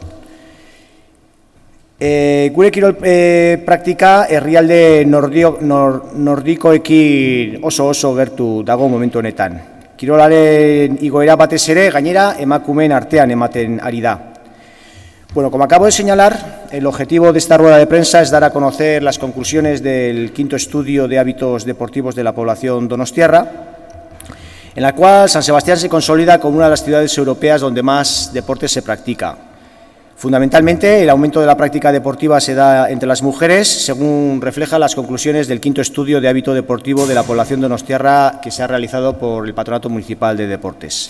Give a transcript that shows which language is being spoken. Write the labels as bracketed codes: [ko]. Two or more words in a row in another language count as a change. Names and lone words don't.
[eu] Gure kirol praktika herrialde nordikoekin oso gertu dago momentu honetan. Kirolaren igoera batez ere, gainera, emakumeen artean ematen ari da. [es] Bueno, como acabo de señalar, el objetivo de esta rueda de prensa es dar a conocer las conclusiones del 5º estudio de hábitos deportivos de la población donostiarra, en la cual San Sebastián se consolida como una de las ciudades europeas donde más deporte se practica. Fundamentalmente, el aumento de la práctica deportiva se da entre las mujeres, según reflejan las conclusiones del 5º estudio de hábito deportivo de la población donostiarra que se ha realizado por el Patronato Municipal de Deportes.